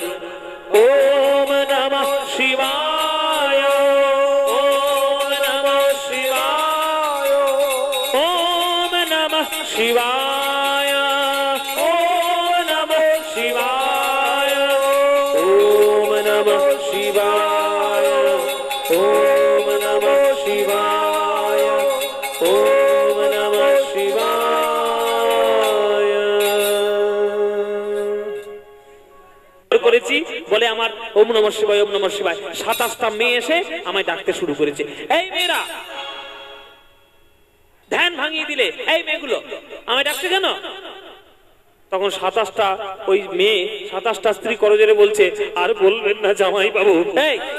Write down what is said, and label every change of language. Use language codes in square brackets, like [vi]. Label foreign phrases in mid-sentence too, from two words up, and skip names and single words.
[sa] ओम नमः शिवाय, ओम नमः शिवाय, ओम नमः शिवाय, ओम नमः शिवाय, ओम नमः शिवाय, ओम नमः शिवाय, ओम नमः शिवाय। [bn] করেছি বলে আমার [sa] ওম নমঃ শিবায়, ওম নমঃ শিবায়। [bn] 27টা মেয়ে এসে আমায় ডাকতে শুরু করেছে, এই মেয়েরা, ধ্যান ভাঙিয়ে দিলে, এই মেয়েগুলো আমায় ডাকছে কেন? তখন 27টা ওই মেয়ে, 27টা স্ত্রী করজোরে বলছে, আর বলবেন না জামাই বাবু। এই